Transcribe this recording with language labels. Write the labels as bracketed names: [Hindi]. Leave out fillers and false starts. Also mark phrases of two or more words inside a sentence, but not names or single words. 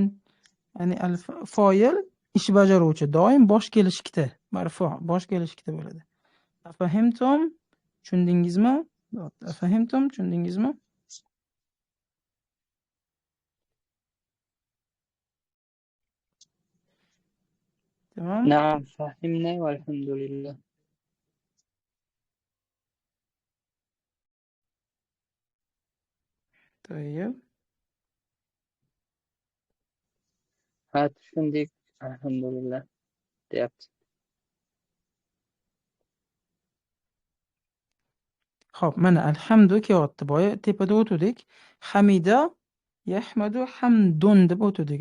[Uzbek] Ya'ni al-fa'il ish bajaruvchi, doim bosh kelishlikda, marfu', bosh kelishlikda bo'ladi. Afahimtum? Tushundingizmi? Afahimtum? Tushundingizmi? Tamam? [Arabic] نعم فهمنا والحمد لله. Tayyib. [Uzbek] Tushundik, alhamdulillah deyapti. Xo'p, mana alhamdu kelyapti. Boya tepada o'tdik. [Arabic] حمد، يحمد، حمد [Uzbek] deb o'tdik.